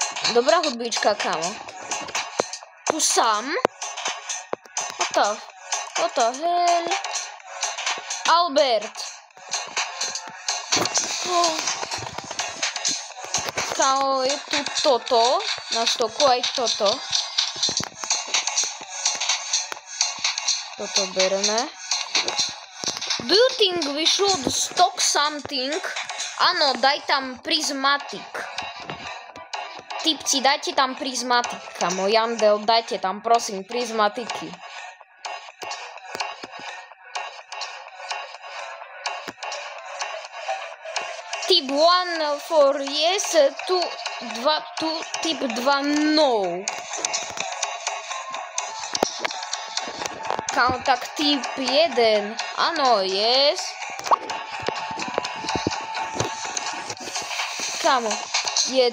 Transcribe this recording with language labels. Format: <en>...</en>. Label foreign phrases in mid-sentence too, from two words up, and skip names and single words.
<sk>Dobrá hudbička, kamo. Tu sám?</sk> <en>What the hell? Albert.</en> <sk>Kamo, je tu toto. Na stoku aj toto. Toto bereme.</sk> <en>Do you think we should stock something?</en> <sk>Áno, daj tam prismatic. Tipci, dajte tam prismatik, kamo. Jandel, dajte tam, prosím, prismatiky.</sk> <en>Typ 1 for yes, typ 2 no.</en> <sk>Kamo, tak typ 1, áno, yes. Kamo, 1.</sk>